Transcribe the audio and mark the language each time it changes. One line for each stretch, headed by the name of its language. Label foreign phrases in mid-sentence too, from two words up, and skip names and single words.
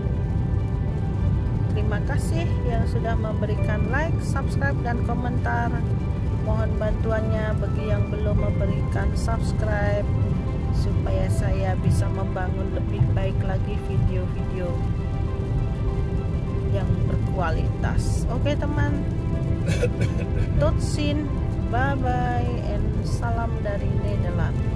Indonesian: Terima kasih yang sudah memberikan like, subscribe, dan komentar. Mohon bantuannya bagi yang belum memberikan subscribe, supaya saya bisa membangun lebih baik lagi video-video yang berkualitas. Oke teman,
Dutch: tot ziens,
English: bye bye, and
Indonesian: salam dari Nederland.